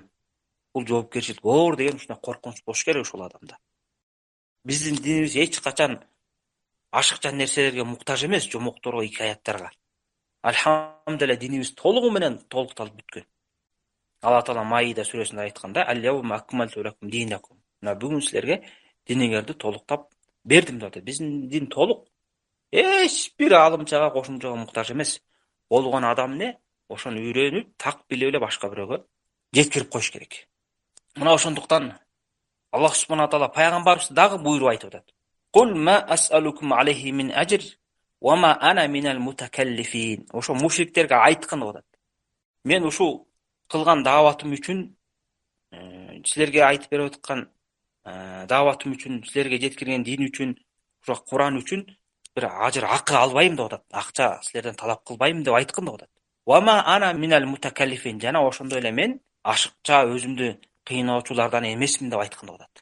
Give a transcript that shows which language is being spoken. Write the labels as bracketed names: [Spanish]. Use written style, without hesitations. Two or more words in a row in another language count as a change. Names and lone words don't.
[Kyrgyz] Бул жоопкерчилик оор деген ушундай коркунуч болуш керек ошол адамда. Биздин динибиз эч качан ашыкча нерселерге муктаж эмес, жомокторго, икаяттарга. Альхамдулилля, динибиз толугу менен толукталып бүткөн. Алла таала Маида сүрөсүндө айтканда: [Arabic] "اليوم أكملت لكم دينكم." [Kyrgyz] Мына бүгүн силерге диниңерди толуктап бердим деп атат. Биздин дин толук. Эч бир алымчага, кошумчага муктаж эмес. Болгон адам эмне? Ошону үйрөнүп, так билип эле башка бирөөгө жеткирип коюш керек. Мына ошондуктан Аллах [Arabic] سبحانه تعالى [Kyrgyz] пайгамбарыбызды дагы буйруп айтып атат. [Arabic] "قل ما أسألكم عليه من أجر وما أنا من المتكلفين." [Kyrgyz] Ошо мушриктерге айткын деп атат. Мен ушул кылган дааватым үчүн, силерге айтып берип аткан дааватым үчүн, силерге жеткирген дин үчүн, ошо Куран үчүн бир ажыр акы албайм деп атат. Акча силерден талап кылбайм деп айткын деп атат. [Arabic] وما أنا من المتكلفين, [Kyrgyz] жана ошондой эле мен ашыкча өзүмдү кыйноочулардан эмесмин деп айткан деп атат.